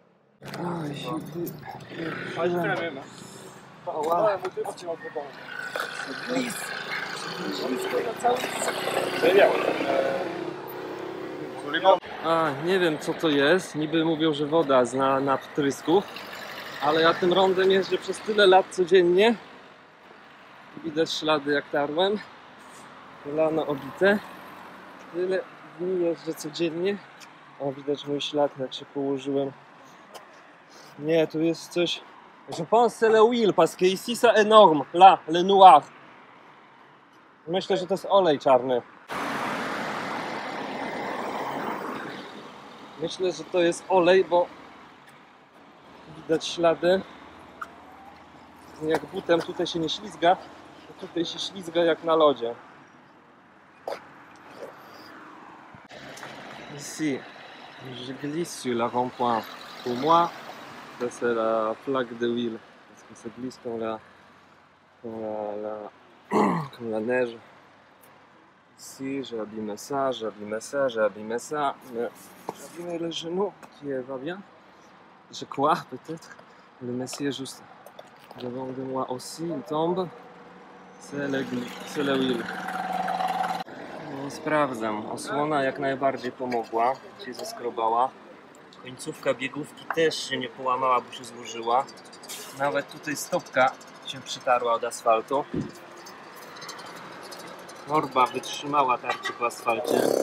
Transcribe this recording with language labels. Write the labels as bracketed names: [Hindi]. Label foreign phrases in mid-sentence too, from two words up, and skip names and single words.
[Polish] Nie wiem co to jest, niby mówią, że woda na wtrysków, ale ja tym rondem jeżdżę przez tyle lat codziennie. Widać ślady jak tarłem, kolano obite. Tyle dni jeżdżę codziennie. O, widać mój ślad jak się położyłem. Nie, tu jest coś. [French] Je pense c'est le huile, parce que ici c'est énorme, là, le noir. [Polish] Myślę, że to jest olej czarny. Myślę, że to jest olej, bo widać ślady. Jak butem tutaj się nie ślizga, to tutaj się ślizga jak na lodzie. [French] Ici, je glisse sur la rond-point. Pour moi, ça c'est la plaque de huile, parce que ça glisse comme la neige. Ici, j'ai abîmé ça, j'ai abîmé ça, j'ai abîmé ça, mais j'ai abîmé le genou qui va bien. Je crois, peut-être. Le monsieur juste devant de moi aussi, il tombe. C'est le huile. [Polish] No, sprawdzam. Osłona jak najbardziej pomogła, się zaskrobała. Końcówka biegówki też się nie połamała, bo się złożyła. Nawet tutaj stopka się przytarła od asfaltu. Torba wytrzymała tarczy po asfalcie.